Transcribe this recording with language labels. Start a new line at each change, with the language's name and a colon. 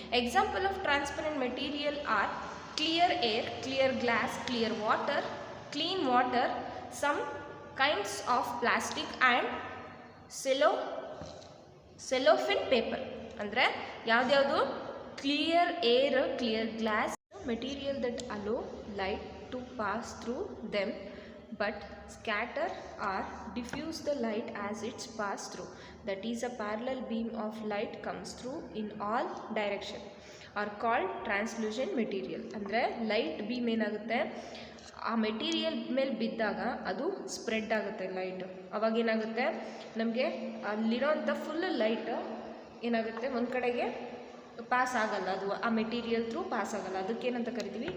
English: Example of transparent material are clear air, clear glass, clear water, clean water, some kinds of plastic and cellophane paper.
Kannada: ಅಂದರೆ ಯಾವ್ದ್ಯಾವುದು?
English: Clear air, clear glass, material that allow light to pass through them but scatter or diffuse the light as it's passed through. That is, a parallel beam of light comes through in all direction are called translucent material.
Kannada: ಅಂದರೆ light beam ಏನಾಗುತ್ತೆ, ಆ material ಮೇಲೆ ಬಿದ್ದಾಗ ಅದು spread ಆಗುತ್ತೆ light. ಅವಾಗ ಏನಾಗುತ್ತೆ, ನಮಗೆ ಅಲ್ಲಿರೋಂಥ ಫುಲ್ ಲೈಟು ಏನಾಗುತ್ತೆ, ಒಂದು ಕಡೆಗೆ ಪಾಸ್ ಆಗಲ್ಲ, ಅದು ಆ ಮೆಟೀರಿಯಲ್ ಥ್ರೂ ಪಾಸ್ ಆಗಲ್ಲ. ಅದಕ್ಕೇನಂತ ಕರಿತೀವಿ?